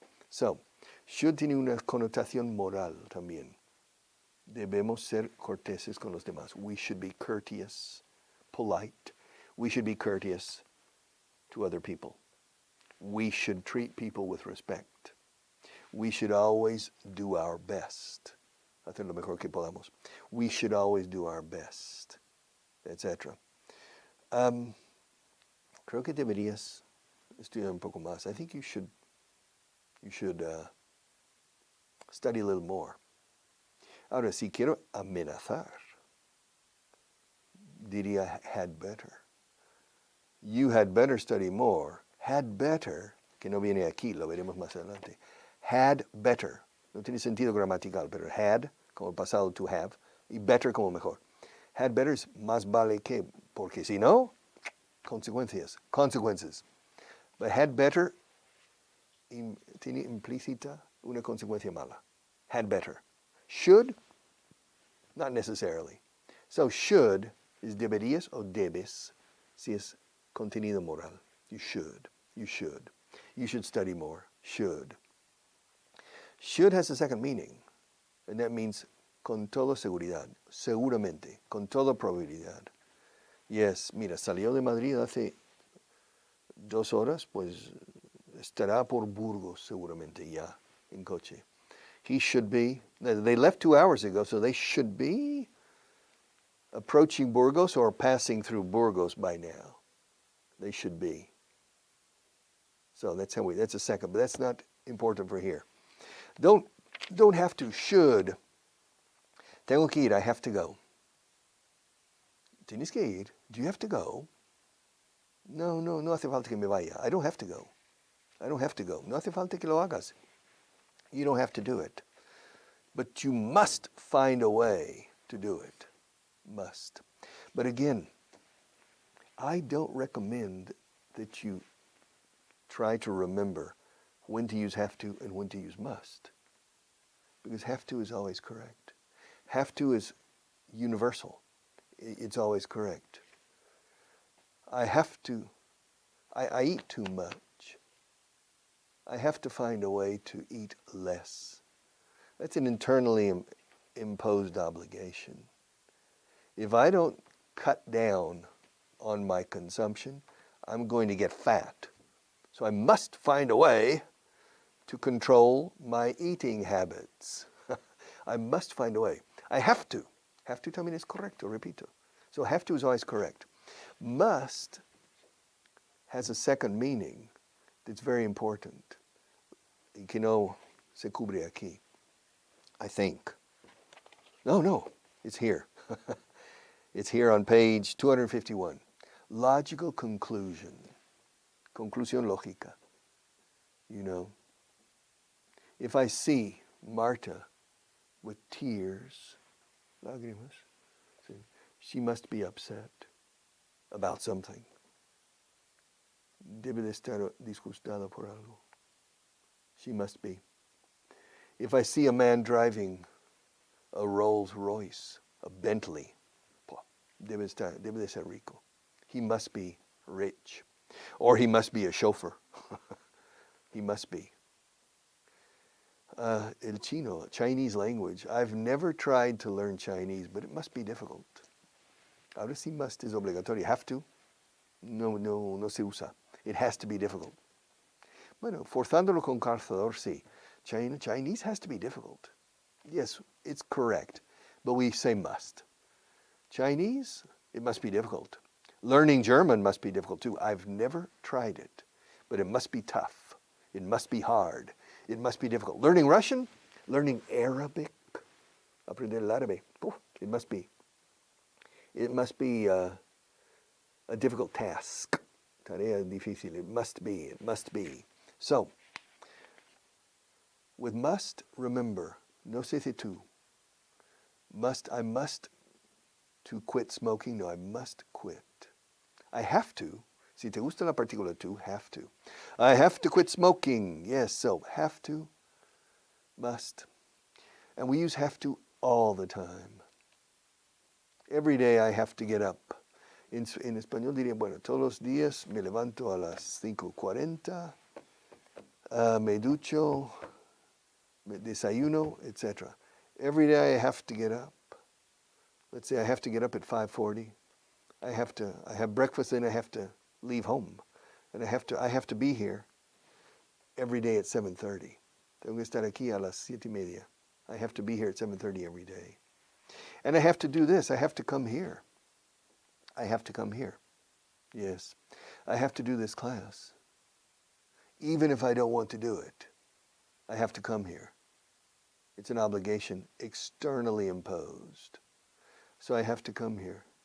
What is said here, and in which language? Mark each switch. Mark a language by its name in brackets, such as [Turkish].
[Spanish] So, should tiene una connotación moral también. Debemos ser corteses con los demás. [English] We should be courteous, polite. We should be courteous to other people. We should treat people with respect. We should always do our best. [Spanish] Hacer lo mejor que podamos. [English] We should always do our best, etc. [Spanish] Creo que deberías estudiar un poco más. [English] I think you should study a little more. [Spanish] Ahora, si quiero amenazar, diría had better. [English] You had better study more. [Spanish] Had better, que no viene aquí, lo veremos más adelante. Had better. No tiene sentido gramatical, pero had, como el pasado to have, y better como mejor. Had better es más vale que, porque si no, consecuencias. But had better tiene implícita una consecuencia mala. Had better. [English] Should, not necessarily. So should is [Spanish] deberías o debes, si es contenido moral. [English] You should. You should study more. Should. Should has a second meaning, and that means [Spanish] con toda seguridad, seguramente, con toda probabilidad. Yes, mira, salió de Madrid hace 2 horas, pues estará por Burgos seguramente ya en coche. [English] He should be, they left 2 hours ago, so they should be approaching Burgos or passing through Burgos by now. They should be. So that's a second, but that's not important for here. Don't have to, should. [Spanish] Tengo que ir, [English] I have to go. [Spanish] Tienes que ir, [English] do you have to go? [Spanish] No hace falta que me vaya. [English] I don't have to go. I don't have to go. [Spanish] No hace falta que lo hagas. [English] You don't have to do it. But you must find a way to do it. Must. But again, I don't recommend that you try to remember when to use have to and when to use must. Because have to is always correct. Have to is universal. It's always correct. I have to, I eat too much. I have to find a way to eat less. That's an internally imposed obligation. If I don't cut down on my consumption, I'm going to get fat. So I must find a way to control my eating habits. I must find a way. I have to. [Spanish] Have to también es correcto, repito. [English] So have to is always correct. Must has a second meaning that's very important. [Spanish] Y que no se cubre aquí, [English] I think. No, it's here. It's here on page 251. Logical conclusion. [Spanish] Conclusión lógica. [English] You know, if I see Marta with tears, lágrimas, she must be upset about something. [Spanish] Debe de estar disgustada por algo. [English] She must be. If I see a man driving a Rolls Royce, a Bentley, [Spanish] debe de ser rico. [English] He must be rich. Or he must be a chauffeur. He must be. [Spanish] El chino, [English] Chinese language. I've never tried to learn Chinese, but it must be difficult. [Spanish] Ahora sí [English] must is obligatorio. Have to? [Spanish] No se usa. [English] It has to be difficult. [Spanish] Bueno, forzándolo con calzador, sí. [English] Chinese has to be difficult. Yes, it's correct, but we say must. Chinese, it must be difficult. Learning German must be difficult too. I've never tried it, but it must be tough. It must be hard. It must be difficult. Learning Russian, learning Arabic, [Spanish] aprender el árabe, [English] it must be a difficult task. [Spanish] Tarea difícil. [English] It must be. So, with must, remember, [Spanish] no se dice tú. [English] I must to quit smoking. No, I must quit. I have to. [Spanish] Si te gusta la partícula tú, have to. [English] I have to quit smoking. Yes, so have to, must. And we use have to all the time. Every day I have to get up. [Spanish] En español diría, bueno, todos los días me levanto a las 5:40, me ducho, me desayuno, etc. [English] Every day I have to get up. Let's say I have to get up at 5:40. I have breakfast and I have to leave home. And I have to be here every day at 7:30. [Spanish] Tengo que estar aquí a las 7:30. [English] I have to be here at 7:30 every day. And I have to do this. I have to come here. I have to come here. Yes. I have to do this class. Even if I don't want to do it, I have to come here. It's an obligation externally imposed. So I have to come here.